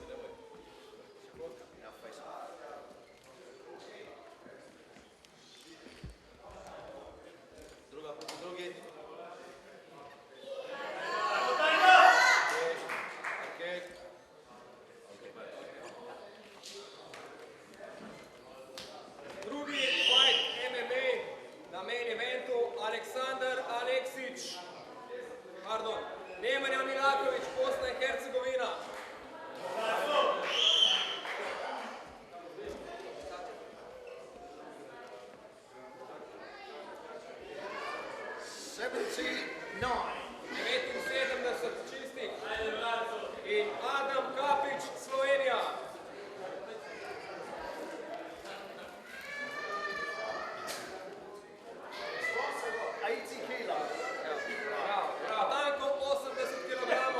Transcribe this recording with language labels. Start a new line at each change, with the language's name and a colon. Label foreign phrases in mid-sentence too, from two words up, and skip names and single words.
English: Now face up.
Slovenian: Druga proti drugi.
English: Okay.
Croatian: Drugi fight MMA na
English: main eventu
Croatian: Aleksandar Aleksić, Nemanja Milaković, Bosna i Hercegovina.
Slovenian: Čistih. I Adam Kapić, Slovenija. Tanko 80 kilogramov.